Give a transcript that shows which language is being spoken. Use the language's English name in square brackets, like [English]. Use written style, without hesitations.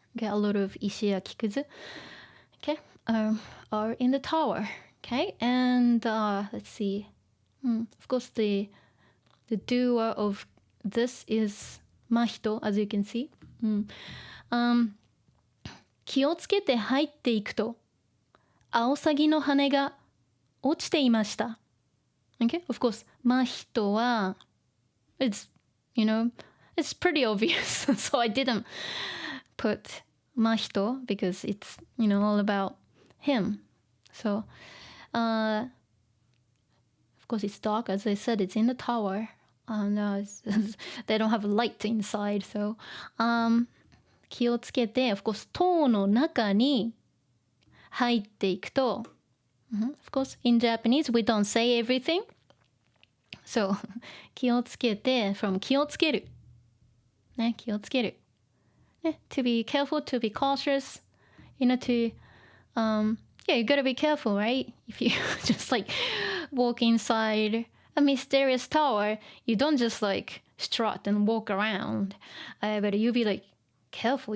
[English] Okay, a lot of 石や木くず okay, are in the tower. Okay, and let's see. Of course, the doer of this is Mahito, as you can see. [Japanese] 気をつけて入っていくと、アオサギの羽が落ちていました。 [English] Okay, of course, Mahito は、it's pretty obvious. So I didn't put Mahito because it's, all about him. So, of course, it's dark. As I said, it's in the tower. No, they don't have light inside. So, 気をつけて、of course, [Japanese] 塔の中に入っていくと、 [English] of course, in Japanese, we don't say everything. [Japanese] So, 気をつけて from 気をつける。ね、気をつける。 [English] to be careful, to be cautious, to you gotta be careful, right? If you just like walk inside a mysterious tower, you don't just like strut and walk around, but you be like careful.